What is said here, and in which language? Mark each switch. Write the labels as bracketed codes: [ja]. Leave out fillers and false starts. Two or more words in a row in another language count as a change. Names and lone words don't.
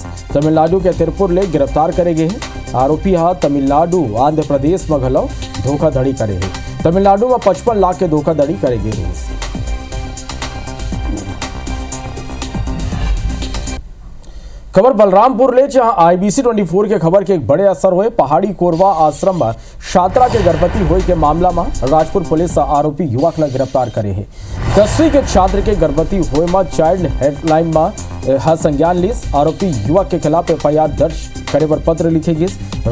[hne] तमिलनाडु के तिरुपुर ले गिरफ्तार करे गए हैं। आरोपी तमिलनाडु आंध्र प्रदेश में घलो धोखाधड़ी करे है। तमिलनाडु में 55 लाख के धोखाधड़ी करे गए हैं। खबर बलरामपुर ले जहां IBC 24 के खबर के एक बड़े असर हुए। पहाड़ी कोरवा आश्रम में छात्रा के गर्भवती हुए के मामला में राजपुर पुलिस आरोपी युवक ने गिरफ्तार करे है। 10वीं के छात्र के गर्भवती हुए में [en] child helpline [hne] में संज्ञान लीस। आरोपी युवक के खिलाफ FIR दर्ज करे पर पत्र लिखे गए।